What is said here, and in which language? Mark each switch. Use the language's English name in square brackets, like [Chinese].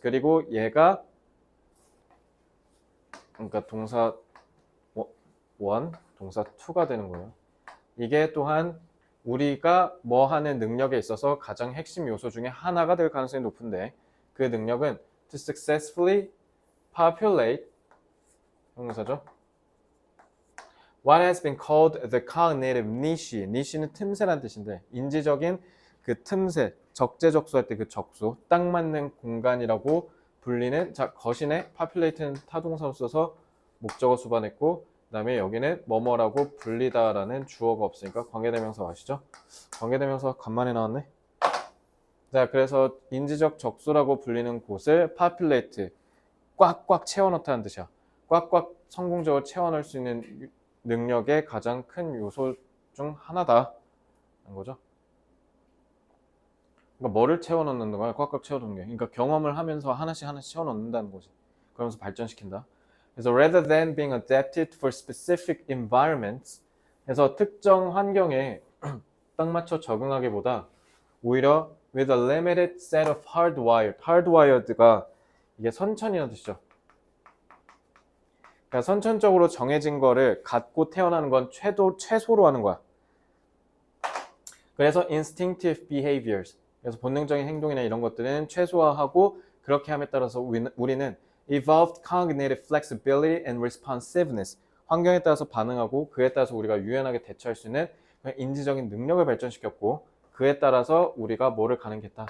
[Korean] 그리고 얘가 그러니까 동사 1, 동사 2가 되는 거예요. 이게 또한 우리가 뭐 하는 능력에 있어서 가장 핵심 요소 중에 하나가 될 가능성이 높은데 그 능력은 [English] to successfully populate [Korean] 형용사죠. [English] What has been called the cognitive niche. [Korean] niche는 틈새란 뜻인데 인지적인 그 틈새, 적재적소할 때 그 적소, 딱 맞는 공간이라고 불리는 자 거신에 populate는 타동사로 써서 목적어 수반했고 그 다음에 여기는 뭐뭐라고 불리다라는 주어가 없으니까 관계대명사 아시죠? 관계대명사 간만에 나왔네. 자 그래서 인지적 적소라고 불리는 곳을 populate 꽉꽉 채워넣다는 뜻이야. 꽉꽉 성공적으로 채워넣을 수 있는 능력의 가장 큰 요소 중 하나다는 거죠. 그러니까 뭐를 채워넣는 거야? 꽉꽉 채워넣는 게. 그러니까 경험을 하면서 하나씩 채워넣는다는 거지. 그러면서 발전시킨다. 그래서 [English] rather than being adapted for specific environments, [Korean] 그래서 특정 환경에 딱 맞춰 적응하기보다 오히려 [English] with a limited set of hardwired [Korean] 가 이게 선천이라는 뜻이죠. 그러니까 선천적으로 정해진 거를 갖고 태어나는 건 최소로 하는 거야. 그래서 [English] instinctive behaviors, [Korean] 그래서 본능적인 행동이나 이런 것들은 최소화하고 그렇게 함에 따라서 우리는 [English] evolved cognitive flexibility and responsiveness, [Korean] 환경에 따라서 반응하고 그에 따라서 우리가 유연하게 대처할 수 있는 인지적인 능력을 발전시켰고 그에 따라서 우리가 뭐를 가능했다.